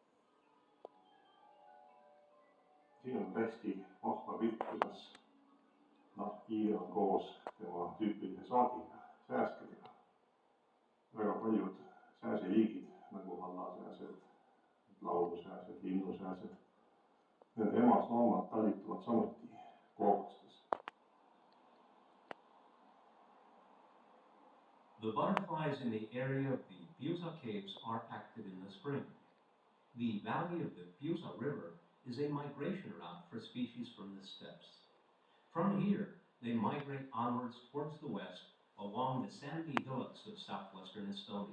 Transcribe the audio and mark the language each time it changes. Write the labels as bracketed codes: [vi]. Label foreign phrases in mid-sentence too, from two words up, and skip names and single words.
[et] Siin on hästi vahva pilt, kuidas kiir on koos tema tüüpilise saagiga, sääskedega. Väga paljud sääseliigid, nagu hallasääsed, laulusääsed, linnusääsed, nende emasloomad talituvad samuti koobastes. [en] The butterflies in the area of the Pusa caves are active in the spring. The valley of the Pusa River is a migration route for species from the steppes. From here, they migrate onwards towards the west along the sandy hillocks of southwestern Estonia.